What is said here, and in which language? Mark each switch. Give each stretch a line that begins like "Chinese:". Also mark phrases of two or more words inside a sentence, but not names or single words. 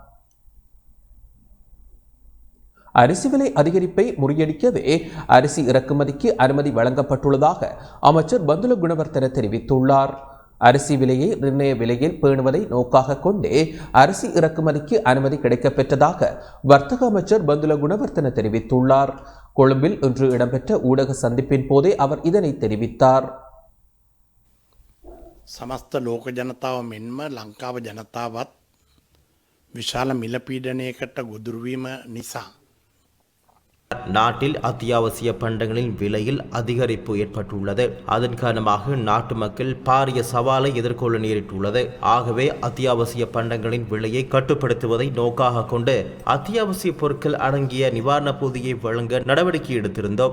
Tamil: அரிசி விலை அதிகரிப்பை முறியடிக்கவே அரிசி இறக்குமதிக்கு அனுமதி வழங்கப்பட்டுள்ளதாக அமைச்சர் பந்துல குணவர்த்தன தெரிவித்துள்ளார். அரிசி விலையை நிர்ணய விலையில் பேணுவதை நோக்காக கொண்டே அரிசி இறக்குமதிக்கு அனுமதி கிடைக்கப்பெற்றதாக வர்த்தக அமைச்சர் பந்துல குணவர்த்தன தெரிவித்துள்ளார். கொழும்பில் இன்று இடம்பெற்ற ஊடக சந்திப்பின் போதே அவர் இதனை தெரிவித்தார்.
Sinhala: සමස්ත ලෝක ජනතාව මෙන්ම ලංකාව ජනතාවත් විශාල මිල පීඩනයකට ගොදුරුවීම නිසා
Tamil: நாட்டில் அத்தியாவசிய பண்டங்களின் விலையில் அதிகரிப்பு ஏற்பட்டுள்ளது. அதன் காரணமாக நாட்டு மக்கள் பாரிய சவாலை எதிர்கொள்ள நேரிட்டுள்ளது. ஆகவே அத்தியாவசிய பண்டங்களின் விலையை கட்டுப்படுத்துவதை நோக்காக கொண்டு அத்தியாவசிய பொருட்கள் அடங்கிய நிவாரண பொதியை வழங்க நடவடிக்கை எடுத்திருந்தோம்.